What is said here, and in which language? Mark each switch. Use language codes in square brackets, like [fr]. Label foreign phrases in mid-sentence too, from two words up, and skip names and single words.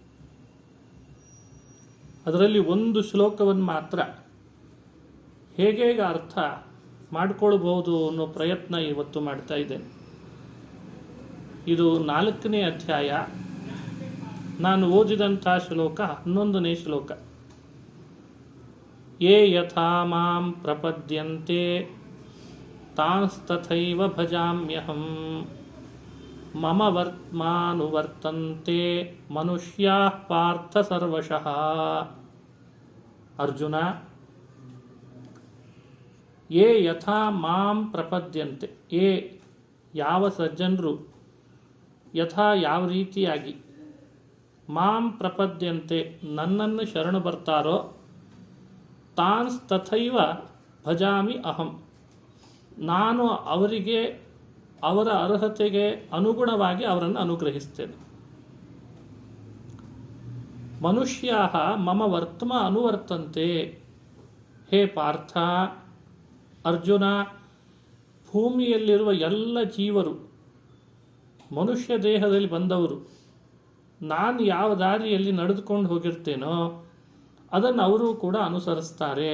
[kn] ಅದರಲ್ಲಿ ಒಂದು ಶ್ಲೋಕವನ್ನು ಮಾತ್ರ ಹೇಗೆ ಅರ್ಥ ಮಾಡಿಕೊಳ್ಬಹುದು ಅನ್ನೋ ಪ್ರಯತ್ನ ಇವತ್ತು ಮಾಡ್ತಾ ಇದ್ದೇನೆ. ಇದು 4ನೇ ಅಧ್ಯಾಯ. ನಾನು ಓದಿದಂಥ ಶ್ಲೋಕ 11ನೇ ಶ್ಲೋಕ. [sa] ಯೇ ಯಥಾ ಮಾಂ ಪ್ರಪದ್ಯಂತೆ ತಾಂಸ್ತಥೈವ ಭಜಾಮ್ಯಹಂ ಮಮ ವರ್ತ್ಮಾನುವರ್ತಂತೆ ಮನುಷ್ಯಾಃ ಪಾರ್ಥ ಸರ್ವಶಃ. ಅರ್ಜುನ, ಯೇ ಯಥಾ ಮಾಂ ಪ್ರಪದ್ಯಂತೆ, ಯೇ [kn] ಯಾವ ಸಜ್ಜನರು [sa] ಯಥಾ [kn] ಯಾವ ರೀತಿಯಾಗಿ [sa] ಮಾಂ ಪ್ರಪದ್ಯಂತೆ [kn] ನನ್ನನ್ನು ಶರಣು ಬರ್ತಾರೋ [sa] ತಾನ್ಸ್ ತಥೈವ ಭಜಾಮಿ ಅಹಂ, [kn] ನಾನು ಅವರಿಗೆ ಅವರ ಅರ್ಹತೆಗೆ ಅನುಗುಣವಾಗಿ ಅವರನ್ನು ಅನುಗ್ರಹಿಸ್ತೇನೆ. [sa] ಮನುಷ್ಯಾಃ ಮಮ ವರ್ತ್ಮ ಅನುವರ್ತಂತೆ. [kn] ಹೇ ಪಾರ್ಥ, ಅರ್ಜುನ, ಭೂಮಿಯಲ್ಲಿರುವ ಎಲ್ಲ ಜೀವರು ಮನುಷ್ಯ ದೇಹದಲ್ಲಿ ಬಂದವರು ನಾನು ಯಾವ ದಾರಿಯಲ್ಲಿ ನಡೆದುಕೊಂಡು ಹೋಗಿರ್ತೇನೋ ಅದನ್ನು ಅವರು ಕೂಡ ಅನುಸರಿಸ್ತಾರೆ.